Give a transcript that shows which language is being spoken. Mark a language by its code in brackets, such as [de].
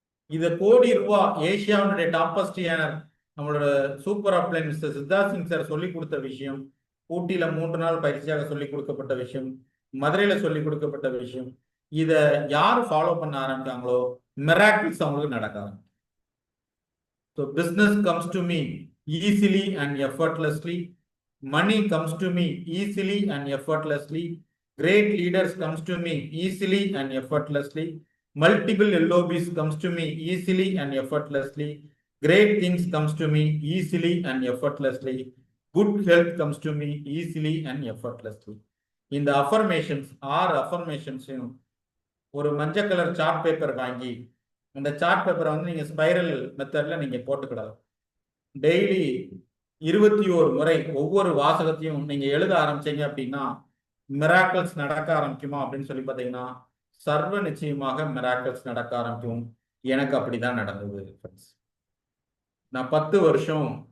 [ta] இது கோடி ரூபாய் ஏசியாவுடைய டாப்பஸ்ட் ஏர்னர் நம்மளோட super அப்ளைன் mister Siddharth Singh sir சொல்லி கொடுத்த விஷயம், ஊட்டியில 3 நாள் பயிற்சியாக சொல்லி கொடுக்கப்பட்ட விஷயம், மதுரையில சொல்லி கொடுக்கப்பட்ட விஷயம், இதை யார் ஃபாலோ பண்ண ஆரம்பிச்சாங்களோ மிராக்கிள்ஸ் அவங்களுக்கு நடக்க ஆரம்பிக்கும். [en] So business comes to me easily and effortlessly. Money comes to me easily and effortlessly. Great leaders comes to me easily and effortlessly. Multiple LOBs comes to me easily and effortlessly. Great things comes to me easily and effortlessly. Good health comes to me easily and effortlessly. [ta] இந்த affirmations 6 அஃபர்மேஷன்ஸையும் ஒரு மஞ்சள் colour chart paper வாங்கி அந்த chart பேப்பரை வந்து நீங்க spiral மெத்தட்ல நீங்க போட்டுக்கூடாது. டெய்லி 21 முறை ஒவ்வொரு வாசகத்தையும் நீங்க எழுத ஆரம்பிச்சீங்க அப்படின்னா மிராக்கிள்ஸ் நடக்க ஆரம்பிக்குமா அப்படின்னு சொல்லி பார்த்தீங்கன்னா சர்வ நிச்சயமாக மிராக்கிள்ஸ் நடக்க ஆரம்பிக்கும். எனக்கு அப்படிதான் நடந்தது. நான் 10 வருஷம்